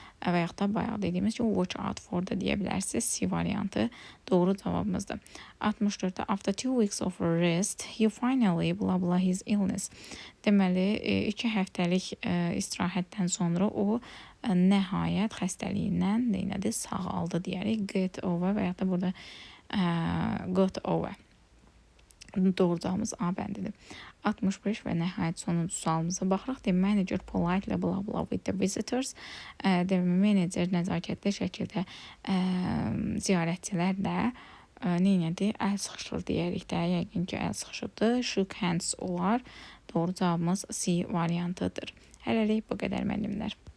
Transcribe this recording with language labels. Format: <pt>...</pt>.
<az>və yaxud da bayaq dediyimiz kimi</az> <en>watch out for</en> <az>da deyə bilərsiniz. C variantı doğru cavabımızdır.</az> <en>64-də after 2 weeks of rest, he finally blah blah his illness.</en> <az>Deməli, 2 həftəlik istirahətdən sonra o nəhayət xəstəliyindən nədir? Sağaldı deyərik.</az> <en>Get over</en> <az>və yaxud da burada</az> <en>got over.</en> <az>Doğru cavabımız A bəndidir. 65 və nəhayət sonuncu sualımıza baxırıq.</az> <en>Manager politely blah blah with the visitors.</en> <az>Manager nəzakətli şəkildə ziyarətçilərlə nədir? Əl sıxışır deyərik də. Yəqin ki, əl sıxışıbdır.</az> <en>Shook hands</en> <az>olar. Doğru cavabımız C variantıdır. Hələlik bu qədər müəllimlər.</az>